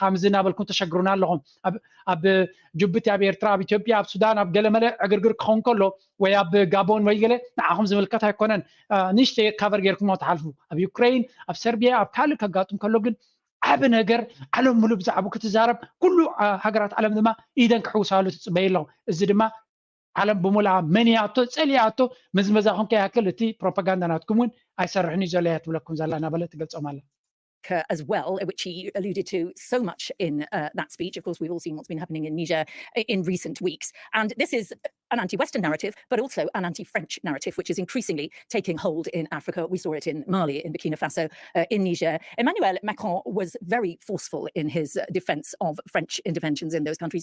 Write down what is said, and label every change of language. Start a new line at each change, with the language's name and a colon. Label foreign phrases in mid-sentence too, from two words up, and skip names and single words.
Tigrinya: ምዝ እናበልኩም ተሸግሩና ኣለኹም ኣብ ጅቡቲ ኣብ ኤርትራ ኣብ ኢትዮጵያ ኣብ ሱዳን ኣብ ገለመለ ዕግርግር ክኸውን ከሎ ወይ ኣብ ጋቦን ወይ ገለ ንዓኹም ዝምልከት ኣይኮነን ንእሽተይ ካቨር ጌርኩም ትሓልፉ ኣብ ዩክሬን ኣብ ሰርቢያ ኣብ ካልእ ከጋጥም ከሎ ግን ዓብ ነገር ዓለም ሙሉእ ብዛዕባ ክትዛረብ ኩሉ ሃገራት ዓለም ድማ ኢደን ክሕውሳሉ ትፅበይ ኣለኹ እዚ ድማ ዓለም ብሙላ መንያቶ ፀልያቶ መዝመዛኹም ከያክል እቲ ፕሮፓጋንዳ ናትኩም እውን ኣይሰርሕን እዩ ዘሎ እያ ትብለኩም ዘላ እናበለ ትገልፆም ኣላ
English: as well, which he alluded to so much in that speech. Of course, we've all seen what's been happening in Niger in recent weeks. And this is an anti-Western narrative, but also an anti-French narrative, which is increasingly taking hold in Africa. We saw it in Mali, in Burkina Faso, in Niger. Emmanuel Macron was very forceful in his defense of French interventions in those countries.